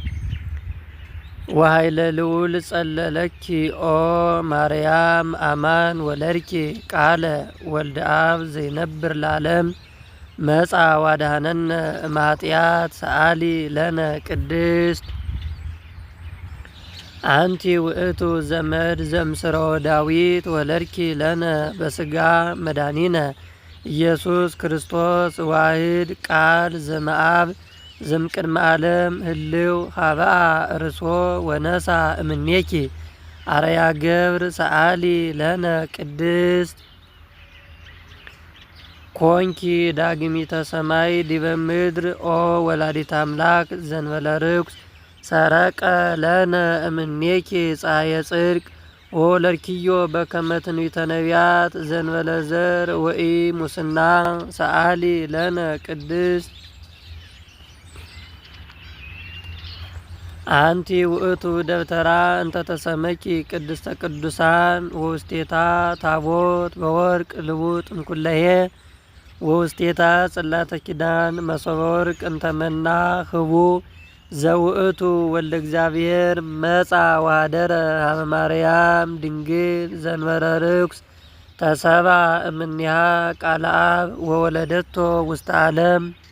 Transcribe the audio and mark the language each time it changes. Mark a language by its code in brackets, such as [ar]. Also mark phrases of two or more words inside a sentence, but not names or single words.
[gez] ወኃይለ ልዑል ጸለለኪ ኦ ማርያም አማን ወለድኪ ቃለ ወልደ አብ ዘይነብር ለዓለም መጻ ዋድኀነነ እምኃጢአት ሰአሊ ለነ ቅድስት አንቲ ውእቱ ዘመድ ዘምስሮ ዳዊት ወለድኪ ለነ በስጋ መድኃኒነ ኢየሱስ ክርስቶስ ዋሕድ ቃል ዘመአብ ዘምቅድመ ዓለም ህልው ሀበአ ርእሶ ወነሳ እምኔኪ አርያ ገብር ሰአሊ ለነ ቅድስት ኮንኪ ዳግሚተ ሰማይ ዲበ ምድር ኦ ወላዲተ አምላክ ዘንበለ ርኩስ ሰረቀ ለነ እምኔኪ ፀሐየ ጽድቅ ወለድኪዮ በከመ ትንቢተ ነቢያት ዘንበለ ዘር ወኢ ሙስና ሰአሊ ለነ ቅድስት አንቲ ውእቱ ደብተራ እንተ ተሰመኪ ቅድስተ ቅዱሳን ወውስቴታ ታቦት በወርቅ ልቡጥ እምኩለሄ ወውስቴታ ጽላተ ኪዳን መሶበ ወርቅ እንተመና ህቡ ዘውእቱ ወልደ እግዚአብሔር መጻ ወኀደረ ሀበ ማርያም ድንግል ዘእንበለ ርኩስ ተሰባ እምኔሃ ቃለ አብ ወወለደቶ ውስተ ዓለም